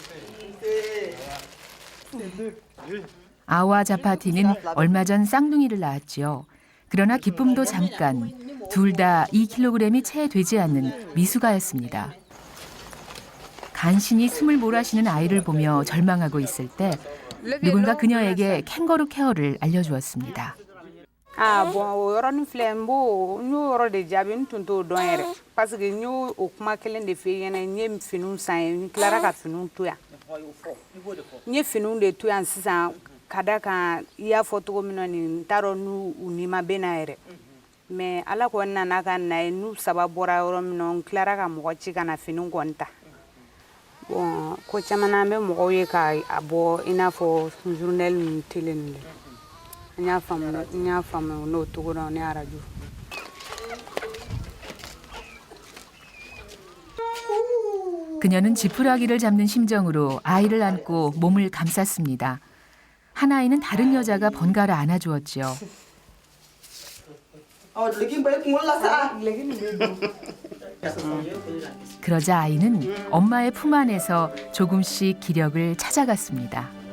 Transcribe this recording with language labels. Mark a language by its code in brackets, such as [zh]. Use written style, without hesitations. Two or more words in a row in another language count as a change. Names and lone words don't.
[ko] 아와 자파티는 얼마 전 쌍둥이를 낳았지요. 그러나 기쁨도 잠깐. 둘 다 2kg이 채 되지 않는 미숙아였습니다. 간신히 숨을 몰아쉬는 아이를 보며 절망하고 있을 때 누군가 그녀에게 캥거루 케어를 알려주었습니다. [bm] o yɔrɔnin filɛ n b'o n y'o yɔrɔ de jaabi n tun t'o dɔn yɛrɛ [fr] parce que [bm] n y'o o kuma kelen de f'i ɲɛna n ye finiw san ye n tilara ka finiw to yan n ye finiw de to yan sisan ka da kan I y'a fɔ cogo min na nin n t'a dɔn n'u nima bɛ na yɛrɛ mais ala kɔni nana ka na ye n'u saba bɔra yɔrɔ min na n tilara ka mɔgɔ ci ka na finiw kɔni ta bon ko caman na an bɛ mɔgɔw ye ka a bɔ I n'a fɔ journal ni télé ni n y'a faamu n'o cogo dɔn ne arajo. [ko] 그녀는 지푸라기를 잡는 심정으로 아이를 안고 몸을 감쌌습니다. 한 아이는 다른 여자가 번갈아 안아주었지요. 그러자 아이는 엄마의 품 안에서 조금씩 기력을 찾아갔습니다.